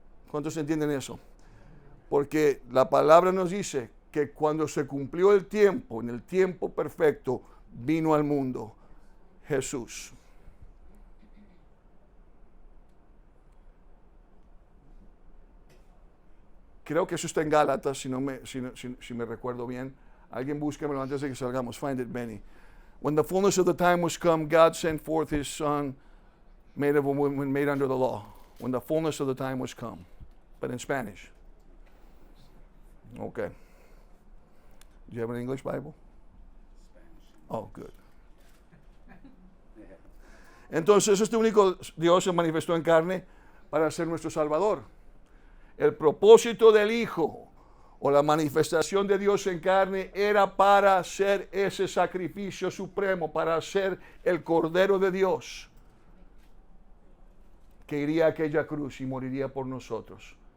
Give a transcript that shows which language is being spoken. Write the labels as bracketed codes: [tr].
[es] ¿Cuántos entienden eso? Porque la palabra nos dice que cuando se cumplió el tiempo, en el tiempo perfecto, vino al mundo Jesús. Creo que eso está en Gálatas, si me recuerdo bien. Alguien búsquemelo antes de que salgamos. [en] Find it, Benny. When the fullness of the time was come, God sent forth his Son, made of a woman, made under the law. When the fullness of the time was come. But in Spanish. Okay. Do you have an English Bible? Oh, good. [es] Entonces, este único Dios se manifestó en carne para ser nuestro Salvador. El propósito del Hijo o la manifestación de Dios en carne era para hacer ese sacrificio supremo, para ser el Cordero de Dios que iría a aquella cruz y moriría por nosotros.